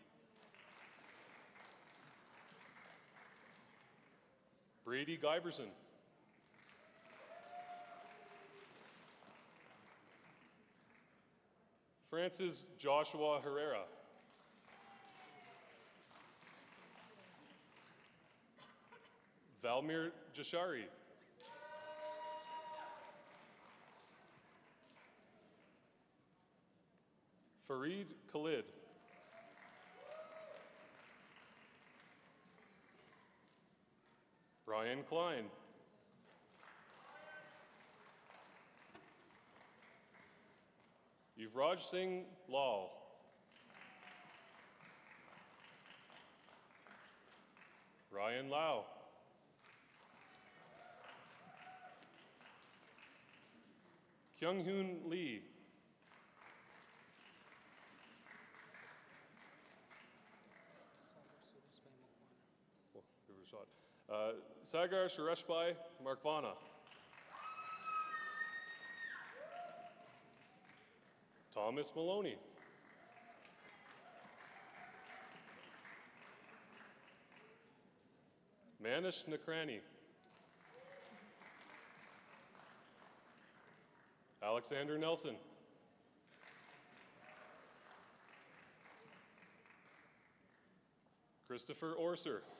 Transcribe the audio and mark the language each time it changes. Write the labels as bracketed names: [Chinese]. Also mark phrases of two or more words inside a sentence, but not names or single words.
[English] Brady Giberson, Francis Joshua Herrera, Valmir Jashari, Fareed Khalid, Brian Klein, Yuvraj Singh Lal, Ryan Lau, Kyung-Hoon Lee, give it a shot. Sagar Sureshbhai Markvana, Thomas Maloney, Manish Nakrani, Alexander Nelson, Christopher Orser,